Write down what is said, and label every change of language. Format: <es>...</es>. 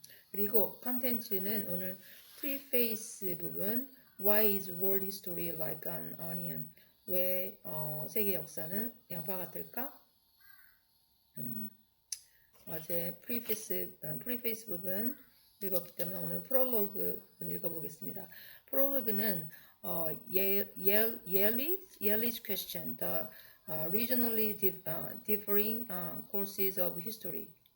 <ko>그리고 컨텐츠는 오늘 프리페이스 부분</ko> <en>Why is world history like an onion?</en> <ko>왜 세계 역사는 양파 같을까? 어제 프리페이스 부분 읽었기 때문에 오늘 프롤로그 부분 읽어보겠습니다.</ko> <en>프롤로그는 Yale's question, the regionally differing courses of history.</en>